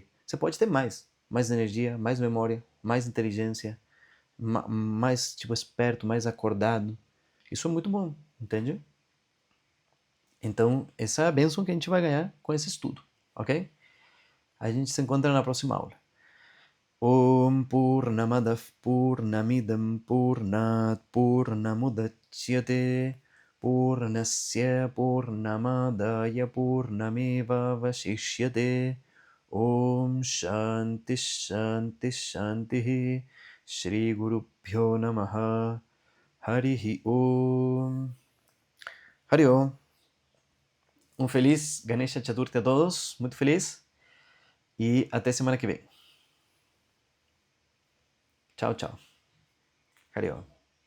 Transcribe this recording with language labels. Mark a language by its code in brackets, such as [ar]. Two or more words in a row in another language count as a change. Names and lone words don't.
[pt] Você pode ter mais energia, mais memória, mais inteligência, mais tipo esperto, mais acordado. Isso é muito bom, entende? Então, essa é a bênção que a gente vai ganhar com esse estudo, ok? A gente se encontra na próxima aula. [sa] ॐ पूर्णमदः पूर्णमिदं पूर्णात् पूर्णमुदच्यते पूर्णस्य पूर्णमादाय पूर्णमेव अवशिष्यते ॐ शान्तिः शान्तिः शान्तिः श्री गुरुभ्यो नमः हरिः ॐ. हरि ॐ. [pt] Um feliz Ganesha Chaturthi a todos, muito feliz, e até semana que vem. Tchau, tchau. [sa] हरि ॐ.